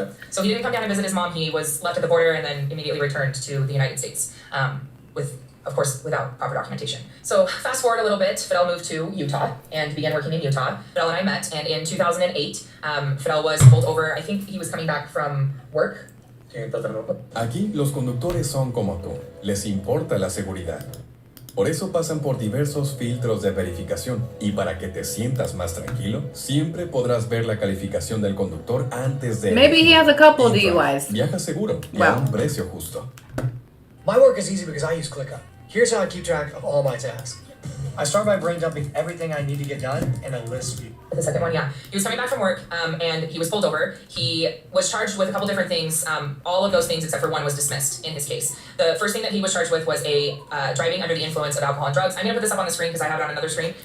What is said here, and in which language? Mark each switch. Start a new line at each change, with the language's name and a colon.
English: So he didn't come down and visit his mom. He was left at the border and then immediately returned to the United States, of course, without proper documentation. So fast forward a little bit, Fidel moved to Utah and began working in Utah. Fidel and I met, and in 2008, Fidel was pulled over. I think he was coming back from work.
Spanish: Aquí los conductores son como tú, les importa la seguridad. Por eso pasan por diversos filtros de verificación. Y para que te sientas más tranquilo, siempre podrás ver la calificación del conductor antes de...
English: Maybe he has a couple DUIs.
Spanish: Viaja seguro y a un precio justo.
English: My work is easy because I use ClickUp. Here's how I keep track of all my tasks. I start by brain dumping everything I need to get done and a list view. The second one, yeah. He was coming back from work and he was pulled over. He was charged with a couple different things. All of those things except for one was dismissed in his case. The first thing that he was charged with was a driving under the influence of alcohol and drugs. I'm going to put this up on the screen because I have it on another screen.